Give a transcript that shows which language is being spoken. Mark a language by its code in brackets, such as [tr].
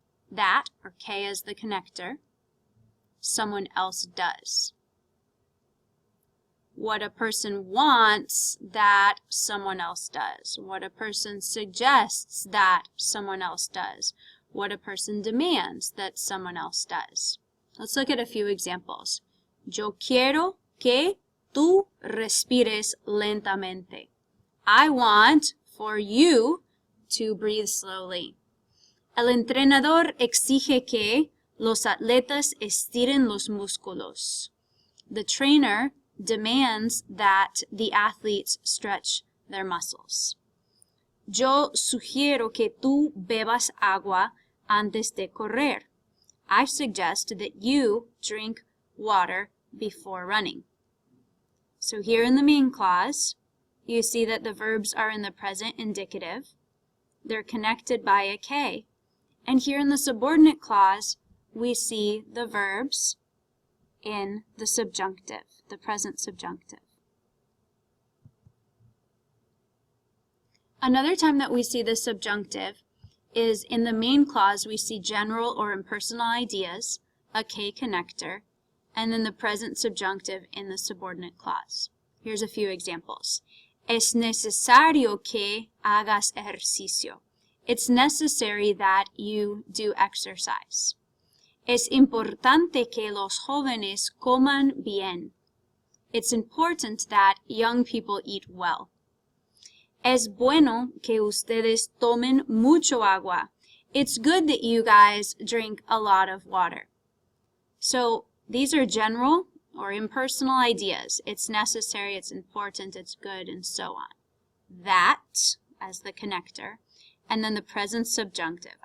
[en] That, or K as the connector, someone else does. What a person wants, that someone else does. What a person suggests, that someone else does. What a person demands, that someone else does. Let's look at a few examples. [es] Yo quiero que tú respires lentamente. [en] I want for you to breathe slowly. [es] El entrenador exige que los atletas estiren los músculos. [en] The trainer demands that the athletes stretch their muscles. [es] Yo sugiero que tú bebas agua antes de correr. [en] I suggest that you drink water before running. So here in the main clause, you see that the verbs are in the present indicative. They're connected by a K. And here in the subordinate clause, we see the verbs in the subjunctive, the present subjunctive. Another time that we see the subjunctive is in the main clause. We see general or impersonal ideas, a K connector, and then the present subjunctive in the subordinate clause. Here's a few examples. [es] Es necesario que hagas ejercicio. [en] It's necessary that you do exercise. [es] Es importante que los jóvenes coman bien. [en] It's important that young people eat well. [es] Es bueno que ustedes tomen mucho agua. [en] It's good that you guys drink a lot of water. So these are general or impersonal ideas. It's necessary, it's important, it's good, and so on. That as the connector, and then the present subjunctive.